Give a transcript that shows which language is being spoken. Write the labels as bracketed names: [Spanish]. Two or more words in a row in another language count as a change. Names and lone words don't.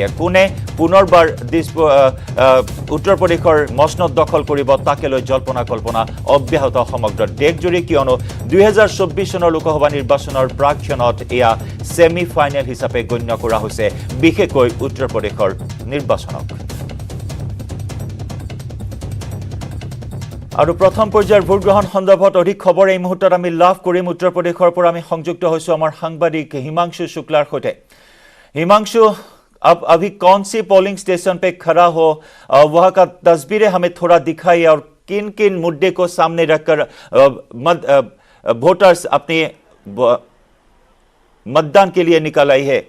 [Assamese] কোনে পুনৰবাৰ উত্তৰ প্ৰদেশৰ মসনদ দখল কৰিব তাকে লৈ জল্পনা কল্পনা অব্যাহত সমগ্ৰ দেশজুৰি, কিয়নো 2024 চনৰ লোকসভা নিৰ্বাচনৰ প্ৰাক্ষণত এয়া [English] semi final [Assamese] হিচাপে গণ্য কৰা হৈছে বিশেষকৈ উত্তৰ প্ৰদেশৰ নিৰ্বাচনক। আৰু প্ৰথম পৰ্যায়ৰ ভোট গ্ৰহণ সন্দৰ্ভত অধিক খবৰ এই মুহূৰ্তত আমি লাভ কৰিম। উত্তৰ প্ৰদেশৰ পৰা আমি সংযুক্ত হৈছোঁ আমাৰ সাংবাদিক হিমাংশু শুক্লাৰ সৈতে। [Hindi] हिमांशु, अब अभी कौन सी [English] polling station [Hindi] पे खड़ा हो, वहां का तस्वीरें हमें थोड़ा दिखाइए और किन किन मुद्दे को सामने रखकर वोटर्स अपने मतदान के लिए निकल आई है।